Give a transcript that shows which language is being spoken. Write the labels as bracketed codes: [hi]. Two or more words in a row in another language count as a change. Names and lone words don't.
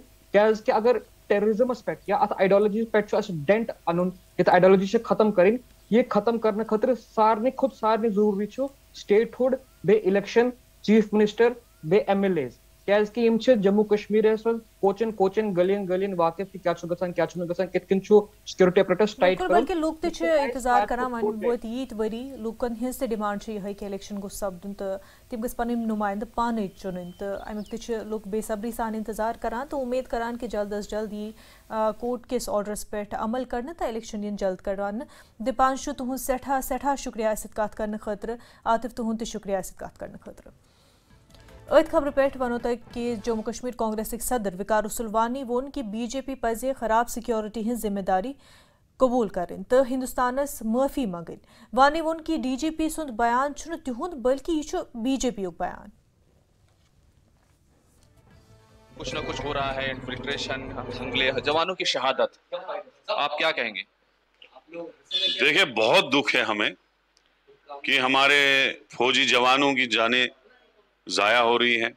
[ks] کیازِ کہ اگر ٹیررزمس پٮ۪ٹھ یا اتھ آئیڈیالوجی پٮ۪ٹھ چھُ اَسہِ ڈینٹ اَنُن, یتھ آئیڈیالوجی چھِ ختم کَرٕنۍ, یہ ختم کرنے خٲطرٕ سارنٕے کھۄتہٕ سارنٕے ضروٗری چھُ سٹیٹ ہُڈ بیٚیہِ الیکشن [en] chief minister [ks] بیٚیہِ MLAs. کیازِ کہ یم چھِ جموں کشمیرس منٛز کوچن کوچن گلین گلین واقف کہ کیا چھُ گژھان کیا چھُنہٕ گژھان کِتھ کٔنۍ چھُ [en] security apparatus [ks] ٹایٹ کرُن. بلکہ لوٗکھ تہِ چھِ انتظار کران وۄنۍ ووت ییٖتۍ ؤری لوٗکن ہٕنٛز تہِ ڈِمانڈ چھِ یِہے کہِ الیکشن گوٚژھ سپدُن تہٕ تِم گٔژھۍ پنٕنۍ نُمایندٕ پانے چُنٕنۍ تہٕ امیُک تہِ چھِ لوٗکھ بے صبری سان انتظار کران تہٕ اُمید کران کہ [ur] جلد از جلد [ks] یی کورٹ کِس آرڈرس پٮ۪ٹھ عمل کرنہٕ تہٕ الیکشن یِن جلد کڑاونہٕ. دِپانش چھُ تُہُنٛد سٮ۪ٹھاہ سٮ۪ٹھاہ شُکریہ اَسہِ سۭتۍ کتھ کرنہٕ خٲطرٕ. عاطف تُہُنٛد تہِ شُکریہ اَسہِ سۭتۍ کتھ کرنہٕ خٲطرٕ. أتھۍ خبرٕ پٮ۪ٹھ وَنو تۄہہِ کہِ جموں کشمیٖر کانگریسٕکۍ صدر وقار رسول وانی ووٚن کہِ BJP پَزِ خراب سکیورٹی ہٕنٛز ذمہٕ داری قبوٗل کَرٕنۍ تہٕ ہندوستانس معٲفی منٛگٕنۍ. وانی ووٚن کہِ DGP سُنٛد بیان چھُنہٕ تِہُنٛد بلکہِ یہِ چھُ BJP یُک بیان. [ur] کچھ نہ کچھ ہو رہا ہے, انفلٹریشن, حملے, جوانوں کی شہادت, آپ کیا کہیں گے؟ دیکھیں بہت دکھ ہے ہمیں کہ ہمارے فوجی جوانوں کی جانیں ضائع ہو رہی ہیں.